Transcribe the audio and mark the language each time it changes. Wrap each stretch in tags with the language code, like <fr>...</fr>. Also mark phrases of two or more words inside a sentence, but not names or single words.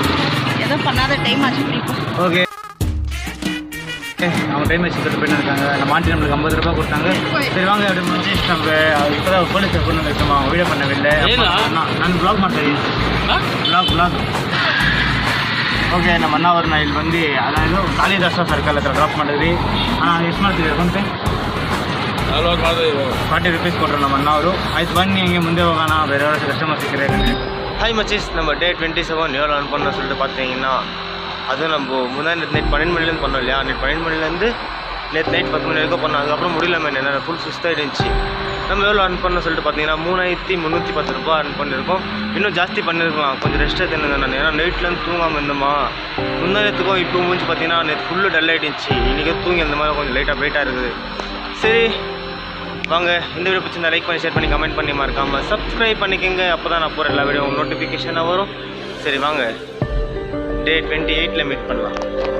<ta>ஏதோ பண்ணாத டைம் ஆச்சு ஓகே அவங்க டைம் வச்சு கட்டு போயிட்டு இருக்காங்க நம்ம ஆண்டி நம்மளுக்கு 50 ரூபா கொடுத்தாங்க சரி வாங்க அப்படி முடிச்சு நம்ம இப்போ தான் போலீஸை கொண்டு வந்துருக்கோம் அவங்க வீடியோ பண்ணவில்லை நான் ப்ளாக் மாட்டேன் ப்ளாக் ஓகே</ta> <kn>ನಮ್ಮ ಅಣ್ಣವ್ರನ್ನ ಇಲ್ಲಿ ಬಂದು ಅದಾയത് ಕಾಳಿದಾಸ ಸರ್ಕಲ್ ಹತ್ರ ಡ್ರಾಪ್ ಮಾಡಿದ್ವಿ ಅಣ್ಣ ಎಷ್ಟು ಮಾಡ್ತಿದ್ದೀವಿ ಫೋನ್ಪೇ 40 rupees ಕೊಟ್ಟರು ನಮ್ಮ ಅಣ್ಣವರು ಆಯ್ತು ಬನ್ನಿ ಹಿಂಗೆ ಮುಂದೆ ಹೋಗೋಣ ಬೇರೆಯವ್ರ ಕಸ್ಟಮರ್ ಸಿಕ್ಕರೆ</kn> <ta>ஹாய் மச்சீஸ் நம்ம டே 27 எவ்வளோ ரன் பண்ணோம் சொல்லிட்டு பார்த்தீங்கன்னா அதுவும் நம்ம முன்னாடி நைட் 12 மணிலேருந்து பண்ணோம் இல்லையா நைட் 12 மணிலேருந்து நேற்று நைட் 10 மணி வரைக்கும் பண்ணோம் அதுக்கப்புறம் முடியல என்ன ஃபுல் சுஸ்தாக இருந்துச்சு நம்ம எவ்வளோ ரன் பண்ணோம் சொல்லிட்டு பார்த்தீங்கன்னா 3310 ரூபா ரன் பண்ணியிருக்கோம் இன்னும் ஜாஸ்தி பண்ணியிருக்கலாம் கொஞ்சம் ரெஸ்ட் எடுத்துருந்தேன் நான் ஏன்னா நைட்லேருந்து தூங்காமல் இருந்தோமா முன்னாடித்துக்கும் இப்போ முடிஞ்சு பார்த்தீங்கன்னா நேற்று ஃபுல்லு டல் ஆகிடுச்சு இன்றைக்கி தூங்கி அந்த மாதிரி கொஞ்சம் லைட்டாக வெயிட்டாக இருக்குது சரி வாங்க இந்த வீடியோ பிடிச்சிருந்தா லைக் பண்ணி ஷேர் பண்ணி கமெண்ட் பண்ணி மறக்காமல் சப்ஸ்கிரைப் பண்ணிக்கோங்க அப்போ தான் நான் போகிற எல்லா வீடியோ நோட்டிஃபிகேஷனாக வரும் சரி வாங்க டே 28 மீட் பண்ணலாம்</ta>